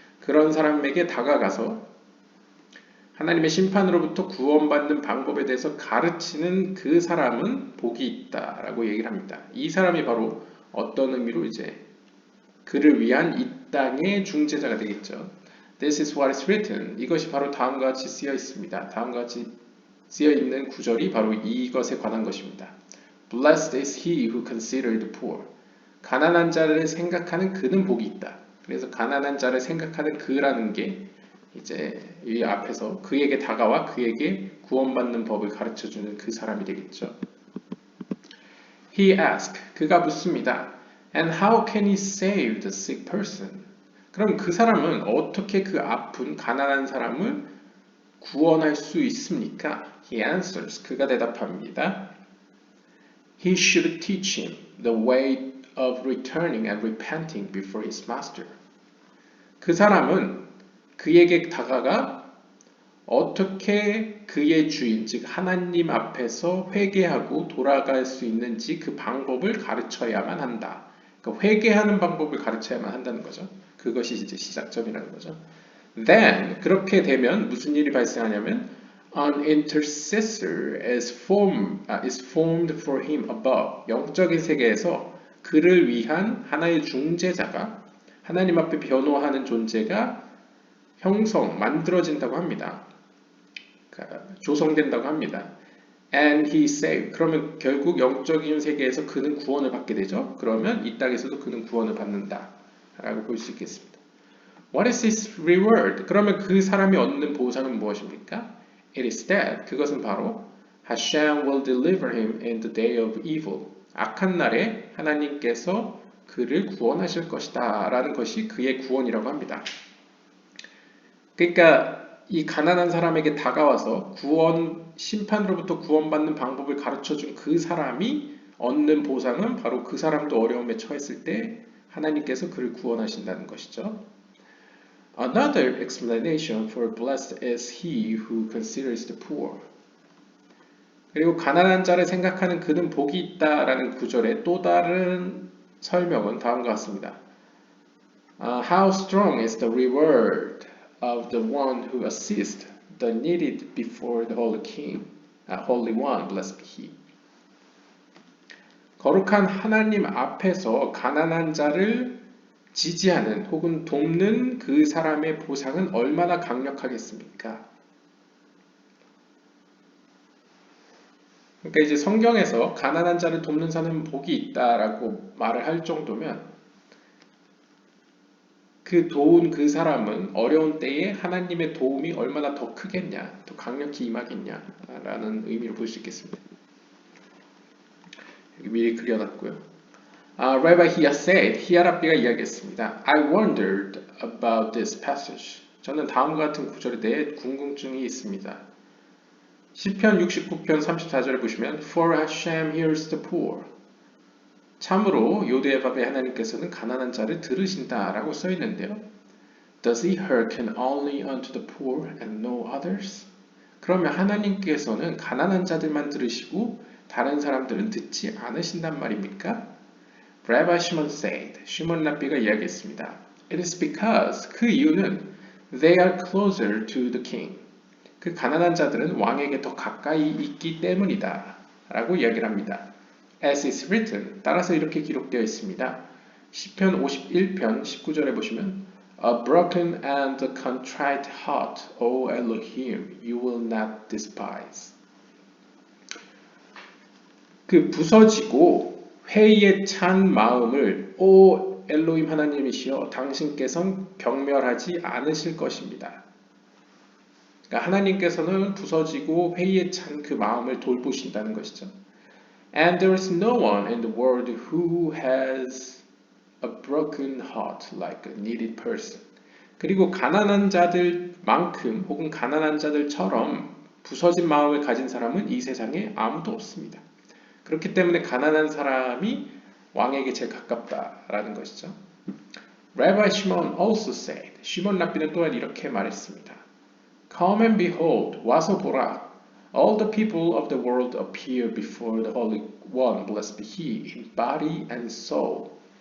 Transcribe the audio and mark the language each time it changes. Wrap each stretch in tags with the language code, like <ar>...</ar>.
<ko>그런 사람에게 다가가서 하나님의 심판으로부터 구원받는 방법에 대해서 가르치는 그 사람은 복이 있다라고 얘기를 합니다. 이 사람이 바로 어떤 의미로 이제 그를 위한 이 땅의 중재자가 되겠죠.</ko> <en>This is what is written.</en> <ko>이것이 바로 다음과 같이 쓰여 있습니다. 다음과 같이 쓰여 있는 구절이 바로 이것에 관한 것입니다.</ko> <en>Blessed is he who considers the poor.</en> <ko>가난한 자를 생각하는 그는 복이 있다. 그래서 가난한 자를 생각하는 그라는 게 이제 이 앞에서 그에게 다가와 그에게 구원받는 법을 가르쳐주는 그 사람이 되겠죠.</ko> <en>He asked,</en> <ko>그가 묻습니다.</ko> <en>And how can he save the sick person?</en> <ko>그럼 그 사람은 어떻게 그 아픈 가난한 사람을 구원할 수 있습니까?</ko> <en>He answers,</en> <ko>그가 대답합니다.</ko> <en>He should teach him the way of returning and repenting before his master.</en> <ko>그 사람은 그에게 다가가 어떻게 그의 주인, 즉 하나님 앞에서 회개하고 돌아갈 수 있는지 그 방법을 가르쳐야만 한다. 그러니까 회개하는 방법을 가르쳐야만 한다는 거죠. 그것이 이제 시작점이라는 거죠.</ko> <en>Then</en> <ko>그렇게 되면 무슨 일이 발생하냐면</ko> <en>An intercessor is formed for him above.</en> <ko>영적인 세계에서 그를 위한 하나의 중재자가 하나님 앞에 변호하는 존재가 만들어진다고 합니다. 조성된다고 합니다.</ko> <en>And he saved.</en> <ko>그러면 결국 영적인 세계에서 그는 구원을 받게 되죠. 그러면 이 땅에서도 그는 구원을 받는다. 라고 볼 수 있겠습니다.</ko> <en>What is his reward?</en> <ko>그러면 그 사람이 얻는 보상은 무엇입니까?</ko> <en>It is that.</en> <ko>그것은 바로</ko> <en>Hashem will deliver him in the day of evil.</en> <ko>악한 날에 하나님께서 그를 구원하실 것이다. 라는 것이 그의 구원이라고 합니다. 그러니까 이 가난한 사람에게 다가와서 심판으로부터 구원받는 방법을 가르쳐준 그 사람이 얻는 보상은 바로 그 사람도 어려움에 처했을 때 하나님께서 그를 구원하신다는 것이죠.</ko> <en>Another explanation for blessed is he who considers the poor.</en> <ko>그리고 가난한 자를 생각하는 그는 복이 있다라는 구절의 또 다른 설명은 다음과 같습니다.</ko> <en>How strong is the reward of the one who assists the needy before the Holy One, blessed be he.</en> <ko>거룩한 하나님 앞에서 가난한 자를 지지하는 혹은 돕는 그 사람의 보상은 얼마나 강력하겠습니까? 그러니까 이제 성경에서 가난한 자를 돕는 사람은 복이 있다라고 말을 할 정도면 그 도운 그 사람은 어려운 때에 하나님의 도움이 얼마나 더 크겠냐, 더 강력히 임하겠냐라는 의미로 볼 수 있겠습니다. 여기 미리 그려놨고요.</ko> <en>Rabbi Hia said,</en> <ko>히아랍비가 이야기했습니다.</ko> <en>I wondered about this passage.</en> <ko>저는 다음과 같은 구절에 대해 궁금증이 있습니다. 시편 69편 34절에 보시면</ko> <en>For Hashem hears the poor.</en> <ko>참으로 요대바벨 하나님께서는 가난한 자를 들으신다라고 써 있는데요.</ko> <en>Does he hearken only unto the poor and no others?</en> <ko>그러면 하나님께서는 가난한 자들만 들으시고 다른 사람들은 듣지 않으신단 말입니까?</ko> <en>Rabbi Shimon said,</en> <ko>시몬 랍비가 이야기했습니다.</ko> <en>It is because</en> <ko>그 이유는</ko> <en>They are closer to the king.</en> <ko>그 가난한 자들은 왕에게 더 가까이 있기 때문이다. 라고 이야기를 합니다.</ko> <en>As is written.</en> <ko>따라서 이렇게 기록되어 있습니다. 시편 51편 19절에 보시면</ko> <en>A broken and contrite heart, O Elohim, you will not despise.</en> <ko>그 부서지고 회의에 찬 마음을 오 엘로힘 하나님이시여 당신께서는 경멸하지 않으실 것입니다. 그러니까 하나님께서는 부서지고 회의에 찬 그 마음을 돌보신다는 것이죠.</ko> <en>And there is no one in the world who has a broken heart like a needy person.</en> <ko>그리고 가난한 자들만큼 혹은 가난한 자들처럼 부서진 마음을 가진 사람은 이 세상에 아무도 없습니다. 그렇기 때문에 가난한 사람이 왕에게 제일 가깝다라는 것이죠.</ko> <en>Rabbi Shimon also said,</en> <ko>시몬 랍비는 또한 이렇게 말했습니다.</ko> <en>Come and behold,</en> <ko>와서 보라.</ko> <en>All the people of the world appear before the Holy One, blessed be He, in body and soul.</en>